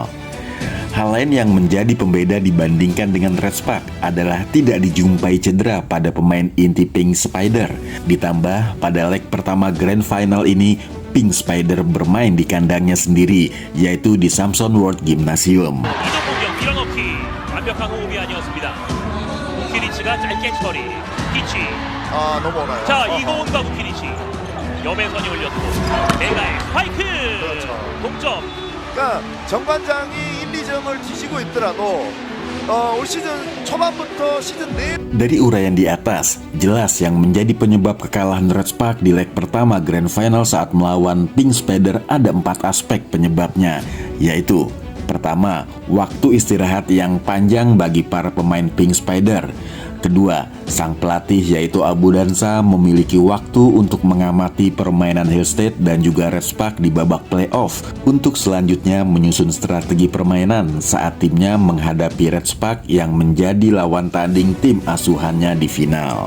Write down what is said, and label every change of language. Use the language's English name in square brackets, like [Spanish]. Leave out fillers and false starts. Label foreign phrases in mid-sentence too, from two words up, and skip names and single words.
[Indonesian] Hal lain yang menjadi pembeda dibandingkan dengan Redspark adalah tidak dijumpai cedera pada pemain inti Pink Spider. Ditambah pada leg pertama Grand Final ini, Pink Spider bermain di kandangnya sendiri, yaitu di Samson World Gymnasium. [Korean] 이동 공격 밀어넣기 완벽한 호흡이 아니었습니다. 우키리치가 짧게 처리 키치 아 넘어오나요? 자 이고은과 우키리치 염혜선이 올렸고 메가의 스파이크 그렇죠. 동점. 그러니까 정관장이 1, 2점을 뒤지고 있더라도 올 시즌 초반부터 시즌 내 [Indonesian] Dari uraian di atas, jelas yang menjadi penyebab kekalahan Redspark di leg pertama Grand Final saat melawan Pink Spider ada 4 aspek penyebabnya, yaitu pertama, waktu istirahat yang panjang bagi para pemain Pink Spider. Kedua, sang pelatih yaitu Abu Dansa memiliki waktu untuk mengamati permainan Hillstate dan juga Redspark di babak playoff untuk selanjutnya menyusun strategi permainan saat timnya menghadapi Redspark yang menjadi lawan tanding tim asuhannya di final.